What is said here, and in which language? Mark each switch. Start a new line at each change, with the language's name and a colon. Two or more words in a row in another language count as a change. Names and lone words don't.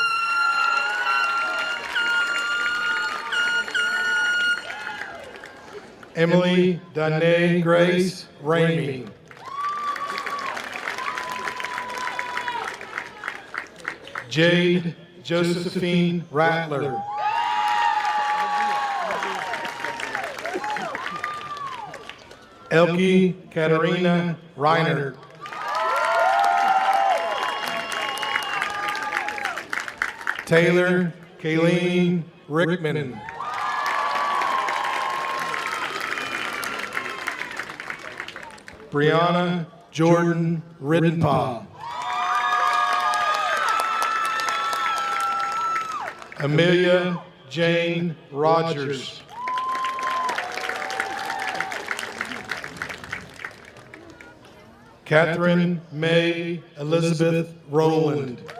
English: Emily Danae Grace Ramey. Jade Josephine Rattler. Elke Katarina Reinert. Taylor Kayleen Rickman. Brianna Jordan Riddenpaugh. Amelia Jane Rogers. Catherine May Elizabeth Rowland.